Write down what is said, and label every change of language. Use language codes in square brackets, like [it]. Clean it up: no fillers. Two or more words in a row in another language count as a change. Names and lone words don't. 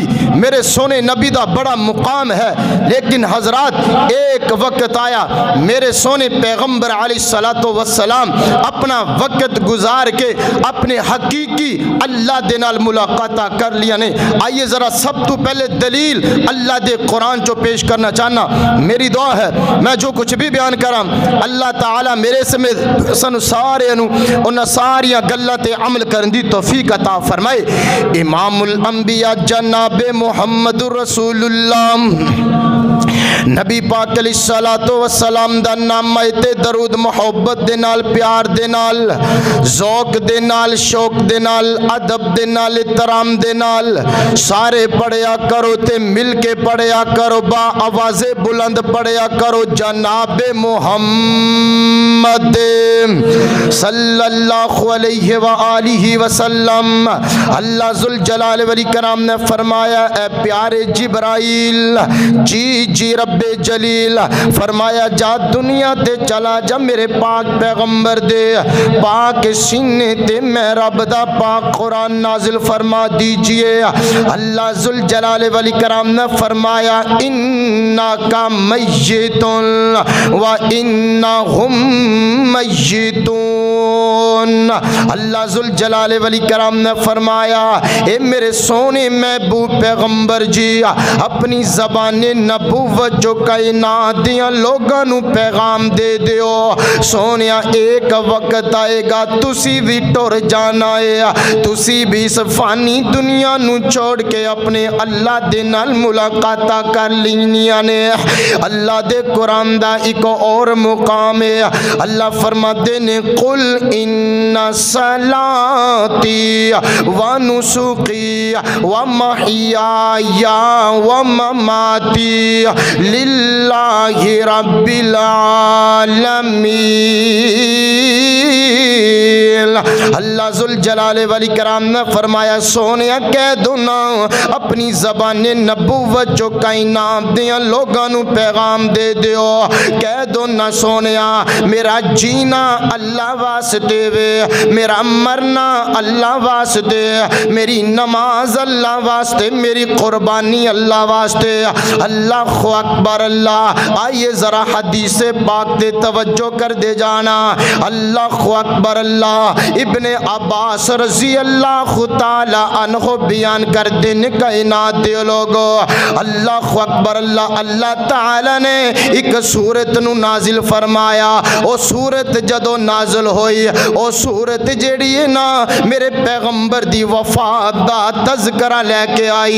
[pa] میرے سوہنے نبی دا وڈا مقام ہے۔ لیکن حضرات اک وقت آیا، میرے سوہنے پیغمبر [ar] عليه الصلاة والسلام [pa] اپنا وقت گزار کے اپنے حقیقی اللہ دے نال ملاقاتاں کر لیا نے. آئیے ذرا سب توں پہلے دلیل اللہ دے قرآن جو پیش کرنا چاہنا. میری دعا ہے میں جو کچھ بھی بیان کراں اللہ تعالیٰ میرے سمیت سانوں سارے انہاں ساریاں گلاں تے عمل کرن دی توفیق عطا فرمائے. [ar] إمام الأنبياء [pa] جناب [ar] محمد رسول الله [pa] نبی پاک [ar] عليه الصلاة والسلام [pa] دا نام تے درود محبت دے نال، پیار دے نال، ذوق دے نال، شوق دے نال، ادب دے نال، احترام دے نال سارے پڑھیا کرو تے مل کے پڑھیا کرو، با آوازِ بلند پڑھیا کرو. [ar] جنابِ محمد صلى الله عليه وآله وسلم. الله ذو الجلال والإكرام [pa] نے فرمایا، اے پیارے جبرائیل، جی جی ربِ جلیل، فرمایا جا دنیا تے چلا جا میرے پاک پیغمبر دے پاک سینے تے میں رب دا پاک قرآن نازل فرما دیجئے. [ar] الله ذو الجلال والإكرام [pa] نے فرمایا, [ar] إنك ميت وإنهم ميتون. الله ذو الجلال والإكرام [pa] نے فرمایا، اے میرے سوہنے محبوب پیغمبر جی، اپنی زبانِ نبوت جو کائنات دیاں لوکاں نوں پیغام دے دیو. سوہنیا اک وقت آئے گا تسی بھی ٹر جانا ہے، تسی بھی اس فانی دنیا نوں چھوڑ کے اپنے اللہ دے نال ملاقاتاں کر لینیاں نے. اللہ دے قرآن دا اک اور مقام ہے، اللہ فرماتے نے, [ar] قل إن صلاتي ونسكي ومحياي ومماتي لله رب العالمين. الله ذو الجلال والإكرام [pa] نے فرمایا، سوہنیا کہہ دو نا اپنی زبانِ نبوت جو کائنات دیاں لوکاں نوں پیغام دے دیو. کہہ دو نا سوہنیا میرا جینا اللہ واسطے وے، میرا مرنا اللہ واسطے، میری نماز اللہ واسطے، میری قربانی اللہ واسطے. [ar] الله أكبر الله. [pa] آئیے ذرا حدیث پاک دے توجہ کر دے جانا. [ar] الله أكبر الله۔ ابن عباس رضي الله تعالى عنه [pa] بیان کر دین کائنات دے لوکو. [ar] الله أكبر الله. [pa] اللہ تعالیٰ نے اک سورت نوں نازل فرمایا. او سورت جدوں نازل ہوئی، او سورت جیہڑی ہے نا میرے پیغمبر دی وفات دا تذکرہ لے کے آئی.